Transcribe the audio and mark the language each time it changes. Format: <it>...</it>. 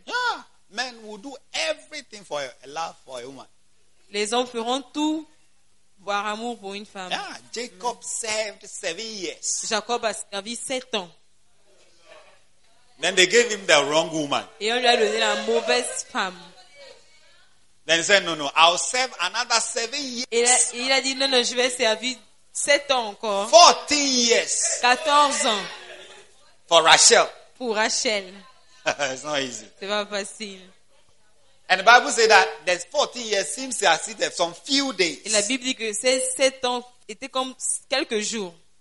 <en>Yeah. Men will do everything for a love for a woman.</en> <fr>Les hommes feront tout pour amour pour une femme.</fr> <en>Yeah. Jacob served 7 years.</en> <fr>Jacob a servi 7 ans.</fr> <en>Then they gave him the wrong woman.</en> <fr>Et on lui a donné la mauvaise femme.</fr> <en>Then he said, no, I'll serve another 7 years.</en> <fr>Et il a dit, non, je vais servir 7 ans encore.</fr> <en>14 years.</en> <fr>14 ans.</fr> <en>For Rachel.</en> <fr>Pour Rachel.</fr> <en>It's not easy.</en> <fr>C'est pas facile.</fr> <en>And the Bible says that there's 14 years seems to have seen some few days.</en> <fr>Et la Bible dit que ces 7 ans étaient comme quelques jours.</fr>